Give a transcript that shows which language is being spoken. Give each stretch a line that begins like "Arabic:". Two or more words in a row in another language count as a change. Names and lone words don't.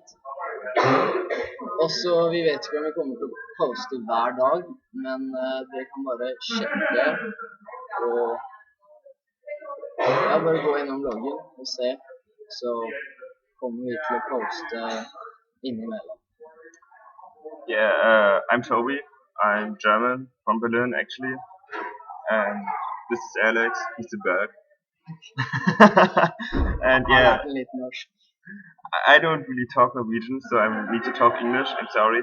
Norwegian: Og så, vi vet ikke om vi kommer til å poste hver dag, men dere kan bare sjekke og bare gå innom bloggen og se, så kommer vi til å poste innimellom.
English: Yeah, I'm Toby. I'm German, from Berlin actually. And this is Alex, he's the Berg. And yeah, I don't really talk Norwegian, so I need to talk English, I'm sorry.